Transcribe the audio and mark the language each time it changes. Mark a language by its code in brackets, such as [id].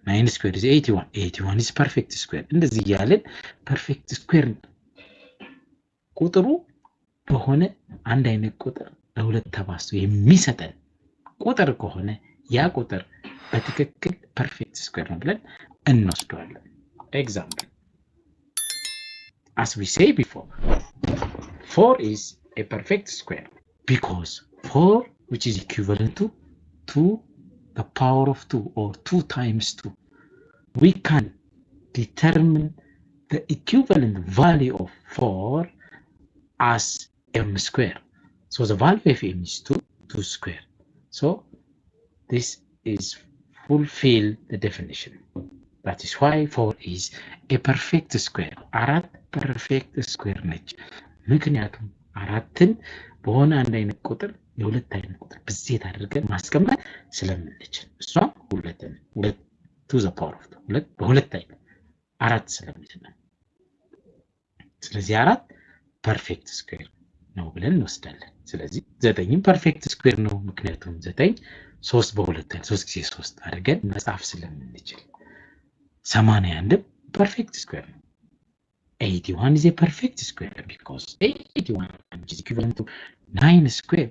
[am] 9 ስኩዌር [en] is 81 81 is perfect square። [am] እንደዚህ ያለን ፐርፌክት ስኩዌር ቁጥሩ በሆነ አንድ አይነት ቁጥር ለሁለት ተባዝቶ የሚሰጠን ቁጥር ከሆነ ያ ቁጥር በትክክል ፐርፌክት ስኩዌር ነው ብለን እንወስደዋለን። ኤግዛምፕል [en] as we say before, 4 is a perfect square because 4 which is equivalent to 2 the power of 2 or 2 times 2, we can determine the equivalent value of 4 as m square. So the value of m is 2 square. So this is fulfill the definition. That is why 4 is a perfect square. [am] አራት perfect square ነች። ምክንያቱም አራትን በሆነ አንድ አይነት ቁጥር የሁለት አይነት ቁጥር ብዜት አድርገን ማስቀመጥ ስለምንችል እሷም ሁለት [en] to the power of 2 [am] በሁለት አይነት አራት ስለምንችል ስለዚህ አራት ፐርፌክት ስኩዌር ነው ብለን እንወስዳለን። ስለዚህ 9ም ፐርፌክት ስኩዌር ነው ምክንያቱም 9 3 በሁለት 3 ጊዜ 3 አድርገን መጻፍ ስለምንችል 81 perfect square. [en] 81 is a perfect square because 81 is equivalent to 9 square.